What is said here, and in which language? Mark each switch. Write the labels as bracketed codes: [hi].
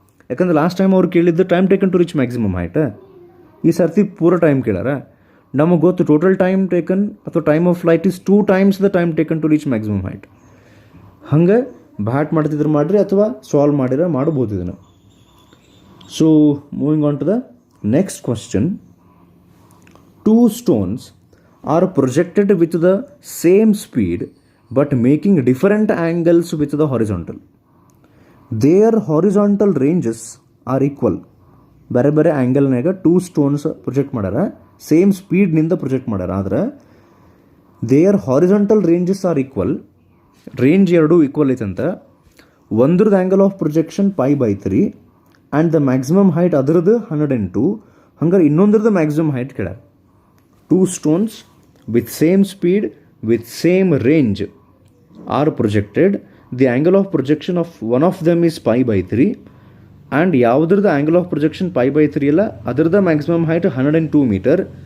[kn] ಯಾಕಂದ್ರೆ last time ಅವ್ರು ಕೇಳಿದ್ದು time taken to reach maximum height, ಈ ಸರ್ತಿ ಪೂರ ಟೈಮ್ ಕೇಳಾರ. [en] ನಮಗೆ ಗೊತ್ತು total time taken ಅಥವಾ time of flight is 2 times the time taken to reach maximum height. [kn] ಹಂಗೆ ಬ್ಯಾಟ್ ಮಾಡ್ತಿದ್ರೆ ಮಾಡಿರಿ ಅಥವಾ ಸಾಲ್ವ್ ಮಾಡಿರ ಮಾಡ್ಬೋದು ಇದನ್ನು. [en] So moving on to the next question. 2 stones are projected with the same speed but making different angles with the horizontal. Their horizontal ranges are equal. [kn] ಬೇರೆ ಬೇರೆ ಆ್ಯಂಗಲ್ನಾಗ 2 stones project ಮಾಡ್ಯಾರ, ಸೇಮ್ ಸ್ಪೀಡ್ನಿಂದ ಪ್ರೊಜೆಕ್ಟ್ ಮಾಡ್ಯಾರ. ಆದ್ರೆ there horizontal ranges R equal, range ಎರಡೂ equal ಐತಂತ. ಒಂದ್ರದ್ದು angle of projection π/3 and the maximum height ಅದರದ್ದು 102. ಹಂಗಾರೆ ಇನ್ನೊಂದ್ರದ್ದು maximum height ಕೇಳ್ಯಾರ. [en] 2 stones with same speed with same range are projected. The angle of projection of one of them is π/3 and [kn] ಯಾವುದ್ರದ್ದು angle of projection π/3 ಅಲ್ಲ, ಅದರದ maximum height 102 [en] meter.